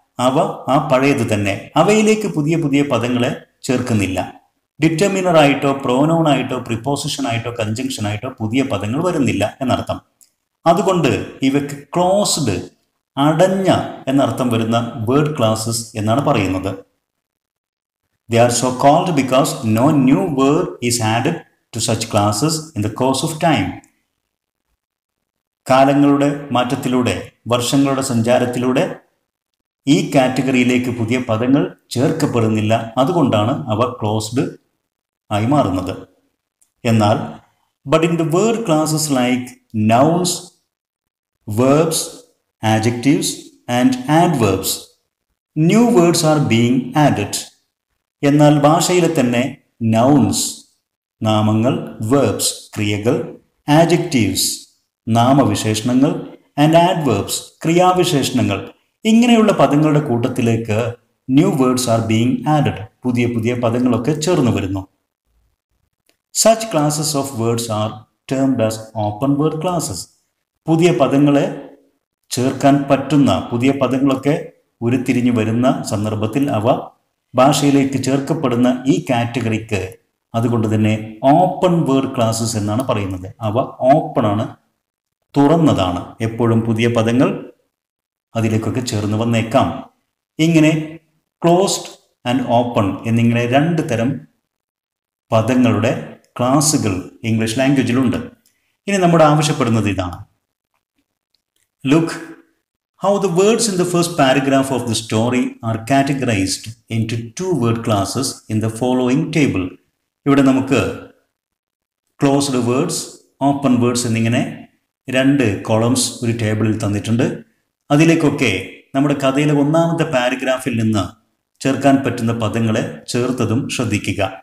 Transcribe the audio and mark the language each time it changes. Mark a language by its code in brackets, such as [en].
[ml] അവ ആ പഴയത് തന്നെ, അവയിലേക്ക് പുതിയ പുതിയ പദങ്ങളെ ചേർക്കുന്നില്ല. ഡിറ്റർമിനറായിട്ടോ പ്രോനൗണായിട്ടോ പ്രിപ്പോസിഷനായിട്ടോ കൺജങ്ഷനായിട്ടോ പുതിയ പദങ്ങൾ വരുന്നില്ല എന്നർത്ഥം. അതുകൊണ്ട് ഇവയ്ക്ക് ക്ലോസ്ഡ്, അടഞ്ഞ എന്നർത്ഥം വരുന്ന വേർഡ് ക്ലാസ്സസ് എന്നാണ് പറയുന്നത്. [en] They are so called because no new word is added to such classes in the course of time. [ml] കാലങ്ങളുടെ മാറ്റത്തിലൂടെ, വർഷങ്ങളുടെ സഞ്ചാരത്തിലൂടെ ഈ കാറ്റഗറിയിലേക്ക് പുതിയ പദങ്ങൾ ചേർക്കപ്പെടുന്നില്ല. അതുകൊണ്ടാണ് അവ ക്ലോസ്ഡ് ആയി മാറുന്നത്. [en] എന്നാൽ but in the word classes like nouns, verbs, adjectives and adverbs, new words are being added. [ml] എന്നാൽ ഭാഷയിലെ തന്നെ നൗൺസ്, നാമങ്ങൾ, വേർബ്സ്, ക്രിയകൾ, ആഡ്ജക്റ്റീവ്സ്, നാമവിശേഷണങ്ങൾ, ആൻഡ് ആഡ്വേർബ്സ്, ക്രിയാവിശേഷണങ്ങൾ, ഇങ്ങനെയുള്ള പദങ്ങളുടെ കൂട്ടത്തിലേക്ക് [en] new words are being added, [ml] പുതിയ പുതിയ പദങ്ങളൊക്കെ ചേർന്ന് വരുന്നു. [en] Such classes of words are termed as open word classes. [ml] പുതിയ പദങ്ങളെ ചേർക്കാൻ പറ്റുന്ന, പുതിയ പദങ്ങളൊക്കെ ഉരുത്തിരിഞ്ഞു വരുന്ന സന്ദർഭത്തിൽ അവ ഭാഷയിലേക്ക് ചേർക്കപ്പെടുന്ന ഈ കാറ്റഗറിക്ക് അതുകൊണ്ട് തന്നെ ഓപ്പൺ വേർഡ് ക്ലാസ്സസ് എന്നാണ് പറയുന്നത്. അവ ഓപ്പൺ ആണ്, തുറന്നതാണ്. എപ്പോഴും പുതിയ പദങ്ങൾ അതിലേക്കൊക്കെ ചേർന്ന് വന്നേക്കാം. ഇങ്ങനെ ക്ലോസ്ഡ് ആൻഡ് ഓപ്പൺ എന്നിങ്ങനെ 2 തരം പദങ്ങളുടെ ക്ലാസ്സുകൾ ഇംഗ്ലീഷ് ലാംഗ്വേജിലുണ്ട്. ഇനി നമ്മുടെ ആവശ്യപ്പെടുന്നത് ഇതാണ്. [en] Look how the words in the first paragraph of the story are categorized into 2 word classes in the following table. [ml] ഇവിടെ നമുക്ക് ക്ലോസ്ഡ് വേർഡ്സ്, ഓപ്പൺ വേർഡ്സ് എന്നിങ്ങനെ 2 കോളംസ് ഒരു ടേബിളിൽ തന്നിട്ടുണ്ട്. അതിലേക്കൊക്കെ നമ്മുടെ കഥയിലെ 1ാമത്തെ പാരഗ്രാഫിൽ നിന്ന് ചേർക്കാൻ പറ്റുന്ന പദങ്ങളെ ചേർത്തതും ശ്രദ്ധിക്കുക.